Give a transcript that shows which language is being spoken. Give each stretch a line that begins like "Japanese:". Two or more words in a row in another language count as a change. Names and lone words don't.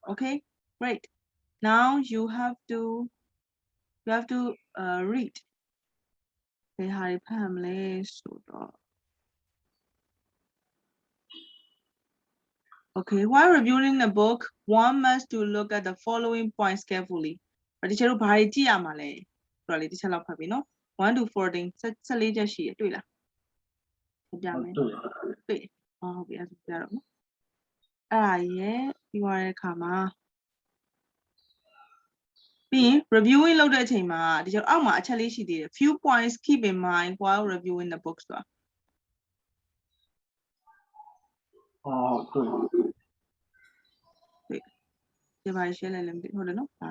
English: Okay, great. Now you have to read. Okay, while reviewing the book, one must to look at the following points carefully.
Burmese: ဒီချက်တို့ဘာတွေကြည့်ရမှာလဲဆိုတော့လေတစ်ချက်လောက်ဖတ်ပြီနော်1 to 14 14ချက်ရှိရတွေ့လားပြမယ်တွေ့ဟုတ်ပြီအဲ့ဒါပြတော့နော်အဲ့ဒါရဲ့ပြီးသွားတဲ့အခါမှာ ပြီးရင် reviewing လုပ်တဲ့အချိန်မှာဒီချက်အောက်မှာအချက်လေးရှိသေးတယ်
English: few points keep in mind while reviewing the book
Burmese: ဆိုတာ တွေ့ဒီဘာရှင်းလဲလည်းမသိဟုတ်တယ်နော်ဒါ